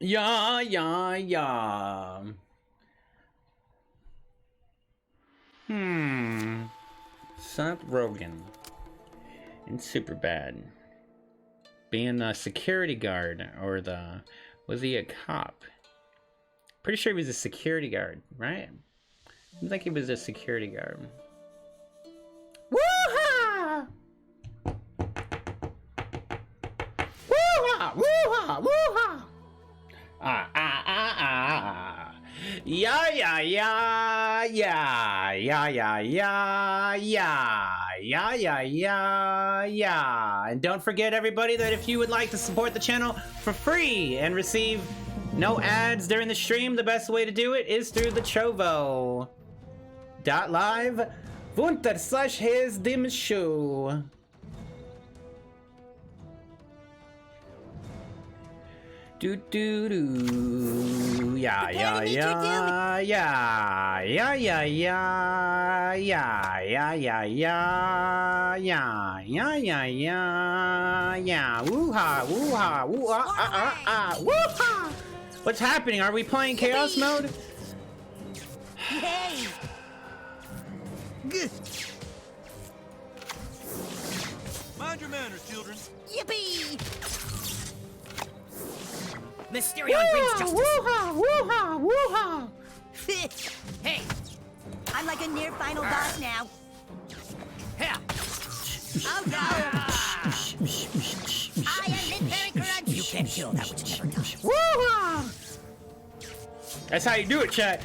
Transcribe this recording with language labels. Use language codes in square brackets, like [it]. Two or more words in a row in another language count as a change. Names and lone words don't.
[en] Yeah. Seth Rogen in Superbad. Being a security guard, or was he a cop? Pretty sure he was a security guard, right? I think he was a security guard. Woo-ha! Woo-ha! Woo-ha! Woo-ha! Yeah. And don't forget, everybody, that if you would like to support the channel for free and receive no ads during the stream, the best way to do it is through the Trovo.live/Haze Do do do. Yeah. Woo-ha, woo-ha, woo-ha, woo-ha. What's happening? Are we playing chaos mode? Hey! Mind your manners, children. Yippee! Mysterion brings justice. Woo-ha, woo-ha, woo-ha. Hey, I'm like a near final boss now. here. Oh no! I am Military Crunch! You can't kill that which never dies. Woo-ha. That's how you do it, chat.